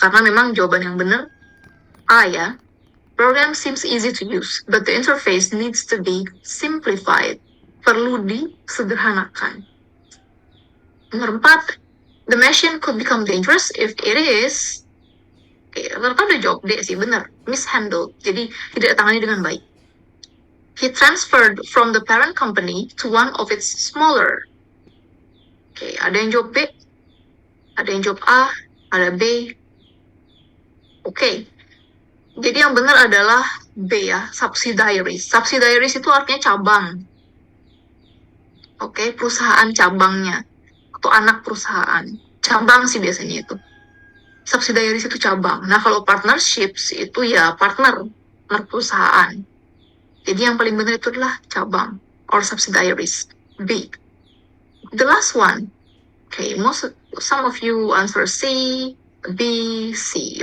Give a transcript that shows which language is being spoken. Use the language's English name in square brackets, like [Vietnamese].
[Indonesian] Karena memang jawaban yang benar A ya. [English] Program seems easy to use, but the interface needs to be simplified. [Indonesian] Perlu disederhanakan. Nomor 4. [English] The machine could become dangerous if it is... [Indonesian] Oke, rata-rata udah jawab D sih, benar. Mishandled. Jadi tidak ditangani dengan baik. [English] He transferred from the parent company to one of its smaller. [Indonesian] Oke, ada yang jawab B, ada yang jawab A, ada B. Oke, jadi yang benar adalah B ya, subsidiaries. Subsidiaries itu artinya cabang. Oke, perusahaan cabangnya atau anak perusahaan. Cabang sih biasanya itu. Subsidiaries itu cabang. Nah, kalau partnerships itu ya partner perusahaan. Jadi yang paling benar itu adalah cabang or subsidiaries. [English] B. The last one. Okay, some of you answer C, B, C.